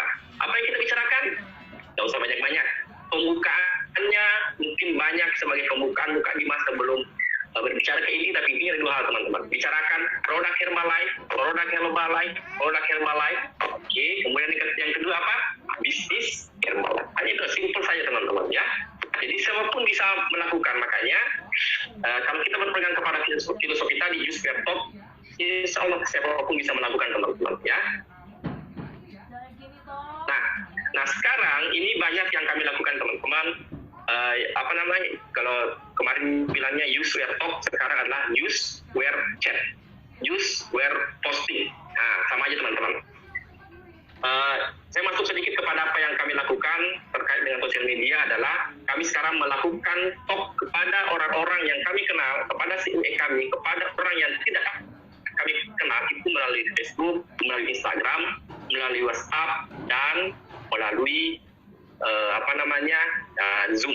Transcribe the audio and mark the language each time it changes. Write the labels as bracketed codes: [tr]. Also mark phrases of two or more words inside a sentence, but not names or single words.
[id] Apa yang kita bicarakan? Tidak usah banyak-banyak. Pembukaannya mungkin banyak sebagai pembukaan di masa sebelum berbicara ke ini, tapi ini ada dua hal teman-teman. Bicarakan produk Herbalife. Oke, kemudian yang kedua apa? Bisnis Herbalife. Hanya itu, simpel saja teman-teman, ya. Jadi siapapun bisa melakukan. Makanya kalau kita berpegang kepada filosofi tadi, [en] use your talk, [ar] إن شاء الله [id] siapapun bisa melakukan teman-teman, ya. Nah sekarang ini banyak yang kami lakukan teman-teman. Kalau kemarin bilangnya [en] use where talk, [id] sekarang adalah [en] use where chat, use where posting. [id] Nah, sama aja teman-teman. Saya masuk sedikit kepada apa yang kami lakukan terkait dengan sosial media adalah kami sekarang melakukan talk kepada orang-orang yang kami kenal, kepada CME kami, kepada orang yang tidak kami kenal itu melalui Facebook, melalui Instagram, melalui WhatsApp, dan melalui Zoom.